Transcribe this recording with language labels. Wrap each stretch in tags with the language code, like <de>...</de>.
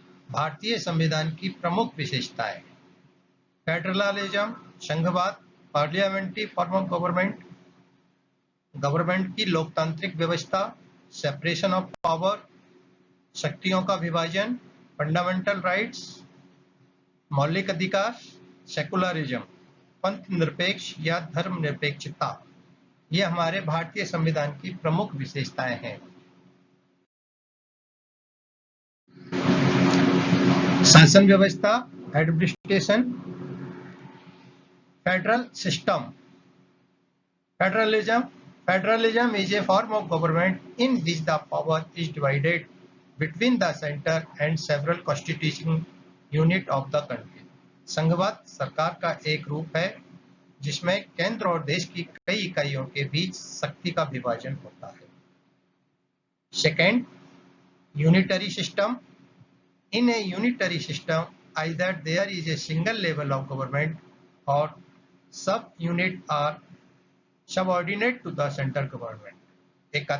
<hi>भारतीय संविधान की प्रमुख विशेषताएं: फेडरलिज्म, संघवाद, parliamentary form of government, government की लोकतांत्रिक व्यवस्था, सेपरेशन ऑफ पावर, शक्तियों का विभाजन, फंडामेंटल राइट्स, मौलिक अधिकार, सेकुलरिज्म, पंथ निरपेक्ष या धर्मनिरपेक्षता, ये हमारे भारतीय संविधान की प्रमुख विशेषताएं हैं। शासन व्यवस्था,</hi> <en>Administration, federal system. Federalism is a form of government in which the power is divided between the center and several constituting unit of the country.</en> <hi>संघवाद सरकार का एक रूप है जिसमें केंद्र और देश की कई इकाइयों के बीच शक्ति का विभाजन होता है।</hi> <en>Second, unitary system. In a unitary system, either there is a single level of government or sub-unit are subordinate to the central government.</en>